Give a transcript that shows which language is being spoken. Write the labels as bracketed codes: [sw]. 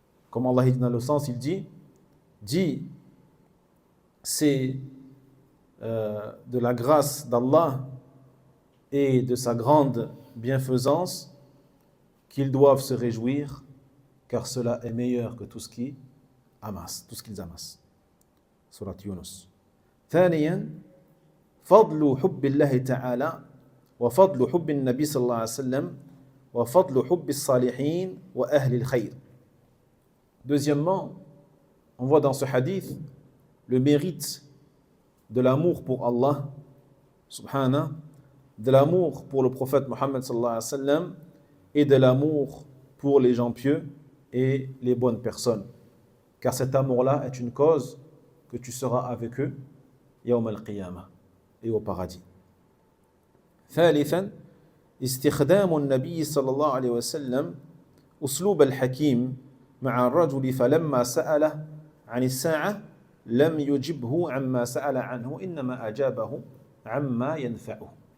[fr] Comme Allah dit dans le sens, il dit c'est de la grâce d'Allah et de sa grande bienfaisance qu'ils doivent se réjouir, car cela est meilleur que tout ce qu'ils amassent. Surat Yunus. [ar] ثانيا فضل حب الله تعالى وفضل حب النبي صلى الله عليه وسلم وفضل حب الصالحين وأهل الخير. [fr] Deuxièmement, on voit dans ce hadith le mérite de l'amour pour Allah subhanahu, de l'amour pour le prophète Mohammed sallallahu alayhi wa sallam et de l'amour pour les gens pieux et les bonnes personnes. Car cet amour-là est une cause que tu seras avec eux [ar] يوم القيامة [fr] et au paradis. [ar] ثالثا استخدام النبي صلى الله عليه وسلم أسلوب الحكيم مع الرجل فلما سأله عن الساعة لم يجبه عما سأل عنه إنما أجابه عما ينفعه.